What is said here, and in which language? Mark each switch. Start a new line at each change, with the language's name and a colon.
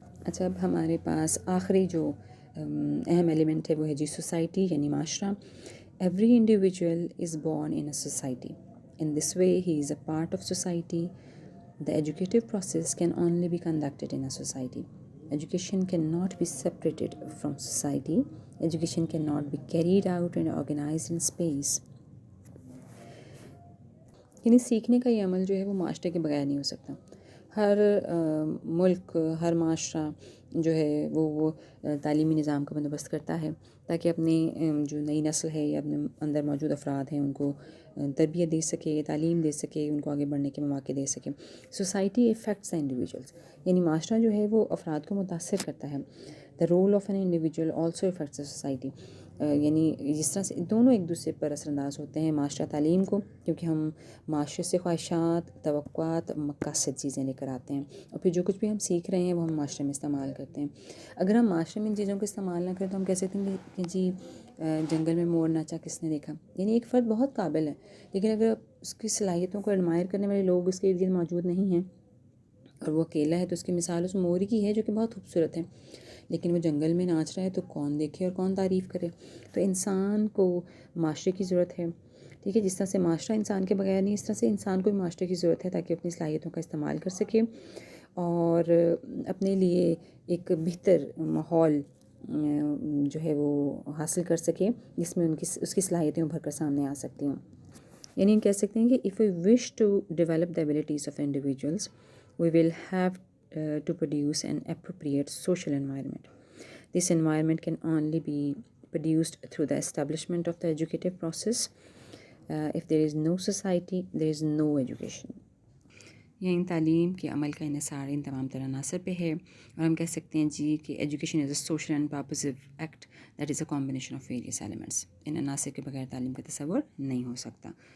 Urdu: اچھا، اب ہمارے پاس آخری جو اہم ایلیمنٹ ہے وہ ہے جی سوسائٹی یعنی معاشرہ.
English: Every individual is born in a society. In this way, he is a part of society. The educative process can only be conducted in a society. Education cannot be separated from society. Education cannot be carried out and organized in space.
Urdu: یعنی سیکھنے کا یہ عمل جو ہے وہ معاشرے کے بغیر نہیں ہو سکتا. ہر ملک، ہر معاشرہ جو ہے وہ تعلیمی نظام کا بندوبست کرتا ہے تاکہ اپنی جو نئی نسل ہے یا اپنے اندر موجود افراد ہیں ان کو تربیت دے سکے، تعلیم دے سکے، ان کو آگے بڑھنے کے مواقع دے سکے.
English: society affects the individuals,
Urdu: یعنی معاشرہ جو ہے وہ افراد کو متاثر کرتا ہے.
English: The role of an individual also affects the society.
Urdu: یعنی جس طرح سے دونوں ایک دوسرے پر اثر انداز ہوتے ہیں. معاشرہ تعلیم کو، کیونکہ ہم معاشرے سے خواہشات، توقعات، مقاصد چیزیں لے کر آتے ہیں، اور پھر جو کچھ بھی ہم سیکھ رہے ہیں وہ ہم معاشرے میں استعمال کرتے ہیں. اگر ہم معاشرے میں ان چیزوں کو استعمال نہ کریں تو ہم کہہ سکتے ہیں کہ جی جنگل میں مور ناچا کس نے دیکھا. یعنی ایک فرد بہت قابل ہے، لیکن اگر اس کی صلاحیتوں کو ایڈمائر کرنے والے لوگ اس کے ارد گرد موجود نہیں ہیں اور وہ اکیلا ہے، تو اس کی مثال اس مور کی ہے جو کہ بہت خوبصورت ہے، لیکن وہ جنگل میں ناچ رہا ہے تو کون دیکھے اور کون تعریف کرے. تو انسان کو معاشرے کی ضرورت ہے، ٹھیک ہے. جس طرح سے معاشرہ انسان کے بغیر نہیں، اس طرح سے انسان کو بھی معاشرے کی ضرورت ہے تاکہ اپنی صلاحیتوں کا استعمال کر سکے اور اپنے لیے ایک بہتر ماحول جو ہے وہ حاصل کر سکے جس میں اس کی صلاحیتیں ابھر کر سامنے آ سکتی ہوں. یعنی ہم کہہ سکتے ہیں کہ
English: if we wish to develop the abilities of individuals, we will have to produce an appropriate social environment. This environment can only be produced through the establishment of the educative process. If there is no society, there is no education.
Urdu: یعنی تعلیم کے عمل کا انحصار ان تمام تر عناصر پہ ہے، اور ہم کہہ سکتے ہیں جی کہ
English: Education is a social and purposive act that is a combination of various elements.
Urdu: ان عناصر کے بغیر تعلیم کا تصور نہیں ہو سکتا.